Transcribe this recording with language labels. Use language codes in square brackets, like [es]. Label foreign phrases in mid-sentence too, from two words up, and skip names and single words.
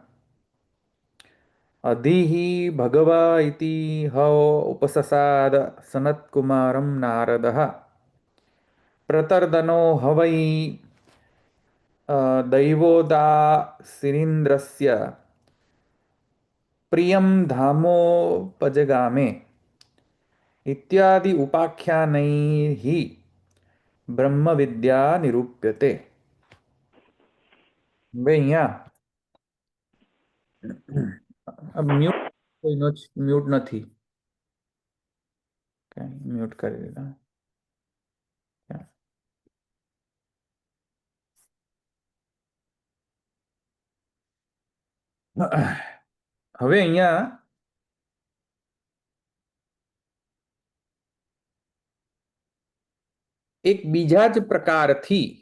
[sa] अधिः भगव इति ह उपससाद सनत्कुमारं नारदः प्रतर्दनो ह वै दैवोदासीरीन्द्रस्य प्रियं धामोपजगामे इत्यादि उपाख्यानैः ब्रह्मविद्या निरूप्यते। [gu] હવે અહીંયા મ્યુટ કોઈનો મ્યુટ નથી, મ્યુટ કરી દીધા। હવે અહીંયા એક બીજા જ પ્રકારથી